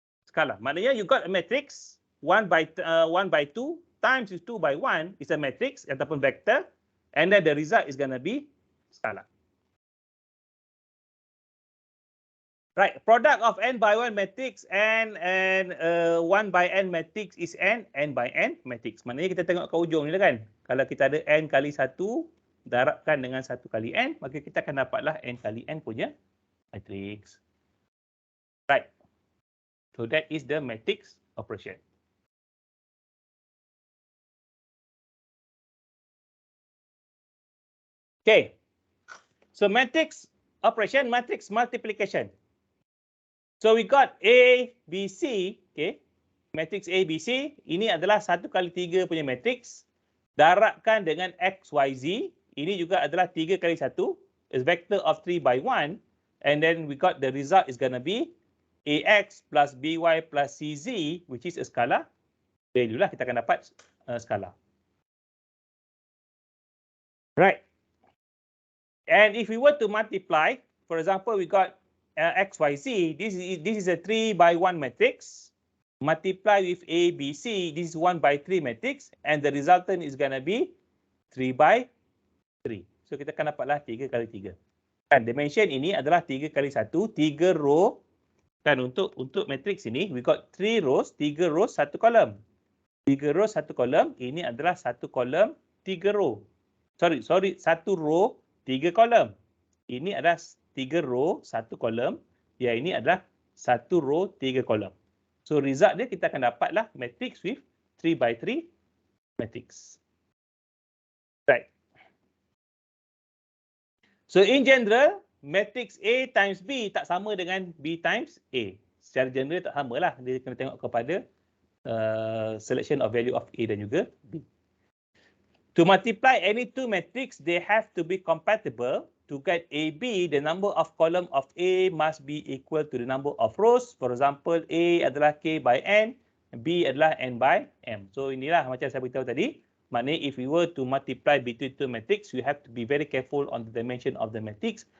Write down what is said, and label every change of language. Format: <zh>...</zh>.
<en>Scalar. Maknanya you got a matrix 1 by 2 times 2 by 1 is a matrix ataupun vector, and then the result is going to be scalar. Right, product of n by 1 matrix and 1 by n matrix is n by n matrix.</en> <ms>Maknanya kita tengok ke ujung ni lah kan. Kalau kita ada n kali 1 darabkan dengan 1 kali n, maka kita akan dapatlah n kali n punya matrix.</ms> <en>Right. So that is the matrix operation. Okay. So matrix operation, matrix multiplication. So we got A, B, C. Okay. Matrix A, B, C.</en> <ms>Ini adalah 1 kali 3 punya matrix. Darabkan dengan X, Y, Z. Ini juga adalah 3 kali 1.</ms> <en>Is vector of 3 by 1. And then we got the result is going to be AX plus BY plus CZ, which is a scalar value lah.</en> <ms>Kita akan dapat scalar.</ms> <en>Right. And if we were to multiply, for example, we got X, Y, Z. This is a 3 by 1 matrix. Multiply with A, B, C. This is 1 by 3 matrix. And the resultant is going to be 3 by 3.</en> <ms>So kita akan dapatlah 3 kali 3. Kan dimension ini adalah 3 kali 1, 3 row. Kan untuk matrix ini</ms> <en>we got 3 rows, 3 rows</en> <ms>1 kolom. 3 rows 1 kolom, ini adalah 1 kolom 3 row. Sorry, 1 row 3 kolom. Ini adalah 3 row 1 kolom. Ya, ini adalah 1 row 3 kolom. So result dia kita akan dapatlah matrix</ms> <en>with 3 by 3 matrix.</en> <ms>Right.</ms> <en>So in general, matrix A times B</en> <ms>tak sama dengan</ms> <en>B times A.</en> <ms>Secara general tak sama lah. Dia kena tengok kepada selection of value of A dan juga B.</ms> <en>To multiply any two matrix, they have to be compatible. To get AB, the number of column of A must be equal to the number of rows. For example, A adalah K by N, B adalah N by M.</en> <ms>So inilah macam saya beritahu tadi.</ms> <en>Maknanya if we were to multiply between two matrix, we have to be very careful on the dimension of the matrix.</en>